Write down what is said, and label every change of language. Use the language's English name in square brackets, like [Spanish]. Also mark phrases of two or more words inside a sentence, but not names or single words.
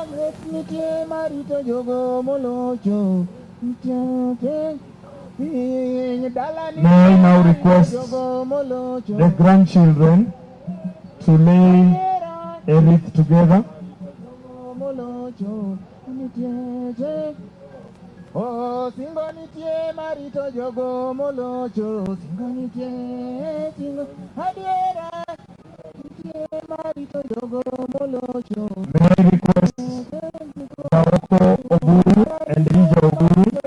[Luo (Kenya and Tanzania)] nitie marito jogo molocho. [English] May I now request the grandchildren to lay a wreath together. [Luo (Kenya and Tanzania)] Oh, singo nitie marito jogo molocho. Singo nitie, singo adiera. Nitie marito jogo molocho. [English] May I request Laoko Oburu and Elijah Oburu.